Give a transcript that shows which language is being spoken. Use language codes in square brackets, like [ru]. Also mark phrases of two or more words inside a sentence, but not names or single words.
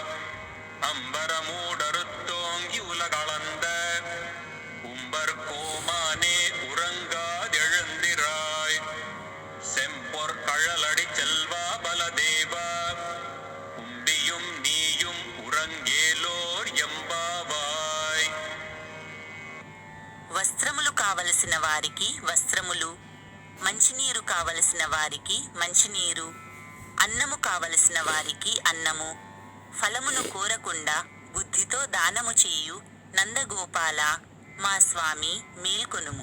[ta] அம்பரமூடறுத்தோங்கி உலகளந்த உம்பர் கோமானே உறங்காதெழுந்திராய். செம்பொற் கழலடி செல்வா பலதேவா உம்பியும் நீயும் உறங்கேலோர் எம்பாவாய். [te] వస్త్రములు కావలసిన వారికి వస్త్రములు, మంచినీరు కావలసిన వారికి మంచినీరు, అన్నము కావలసిన వారికి అన్నము, ఫలమును కోరకుండా బుద్ధితో దానము చేయు నందగోపాల మా స్వామి మేల్కొనుము.